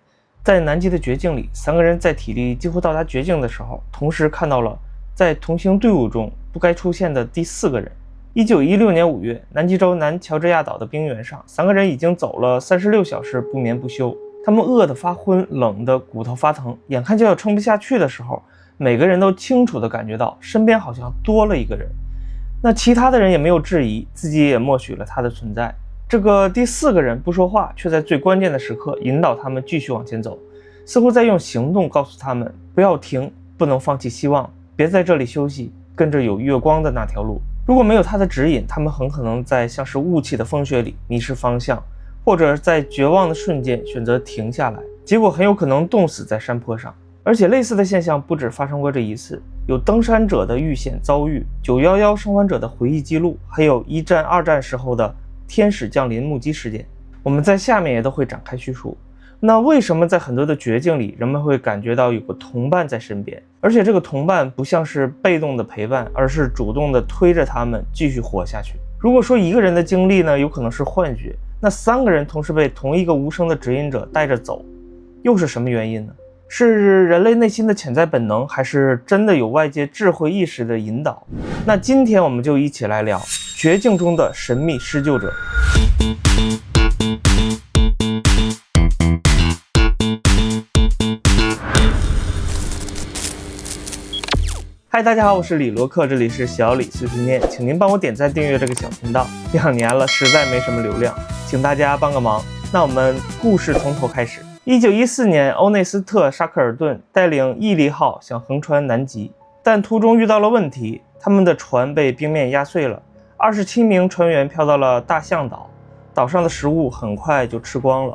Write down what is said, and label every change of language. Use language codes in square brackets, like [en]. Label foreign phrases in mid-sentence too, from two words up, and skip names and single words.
[zh] 在南極的絕境裡，三個人在體力幾乎到達絕境的時候，同時看到了在同行隊伍中不該出現的第四個人。1916年5月，南極洲南喬治亞島的冰原上，三個人已經走了36小時不眠不休，他們餓得發昏，冷得骨頭發疼，眼看就要撐不下去的時候，每個人都清楚地感覺到身邊好像多了一個人。那其他的人也沒有質疑，自己也默許了他的存在。這個第四個人不說話，卻在最關鍵的時刻引導他們繼續往前走，似乎在用行動告訴他們不要停，不能放棄希望，別在這裡休息，跟着有月光的那條路。如果沒有他的指引，他們很可能在像是霧氣的風雪裡迷失方向，或者在絕望的瞬間選擇停下來，結果很有可能凍死在山坡上。而且類似的現象不止發生過這一次，有登山者的遇險遭遇，911生還者的回憶記錄，還有1戰2戰時候的天使降臨目擊事件，我們在下面也都會展開敘述。那為什麼在很多的絕境裡，人們會感覺到有個同伴在身邊，而且這個同伴不像是被動的陪伴，而是主動的推着他們繼續活下去？如果說一個人的經歷呢，有可能是幻觉，那3個人同時被同一個無聲的指引者帶着走，又是什麼原因呢？是人類內心的潛在本能，還是真的有外界智慧意識的引導？那今天我們就一起來聊絕境中的神秘施救者。嗨，大家好，我是李羅克，这里是小李碎碎念，請您幫我點讚訂閱這個小頻道。2年了，實在沒什麼流量，請大家幫個忙。那我們故事從頭開始。1914年，歐內斯特·沙克爾頓帶領毅力號想橫穿南極，但途中遇到了問題，他們的船被冰面壓碎了。27名船員飄到了大象島，島上的食物很快就吃光了。